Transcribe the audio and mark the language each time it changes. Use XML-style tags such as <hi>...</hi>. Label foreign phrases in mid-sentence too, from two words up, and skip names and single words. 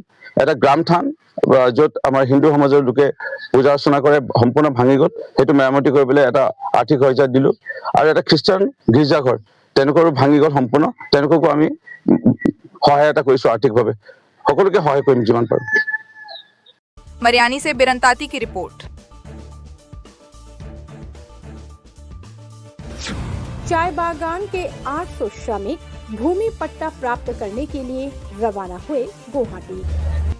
<as>এটা গ্ৰাম থান য'ত আমাৰ হিন্দু সমাজৰ লোকে পূজা অৰ্চনা কৰে সম্পূৰ্ণ ভাঙি গ'ল, সেইটো মেৰামতি কৰিবলৈ এটা আৰ্থিক সহায়তা দিলো। আৰু এটা খ্ৰীষ্টান গীৰ্জাঘৰ তেওঁলোকৰো ভাঙি গ'ল সম্পূৰ্ণ, তেওঁলোককো আমি সহায়তা কৰিছো আৰ্থিকভাৱে। সকলোকে সহায় কৰিম যিমান পাৰো।</as> <hi>मरियानी से बिरंताती की रिपोर्ट। चाय बागान के 800 श्रमिक भूमि पट्टा प्राप्त करने के लिए रवाना हुए गुवाहाटी।</hi>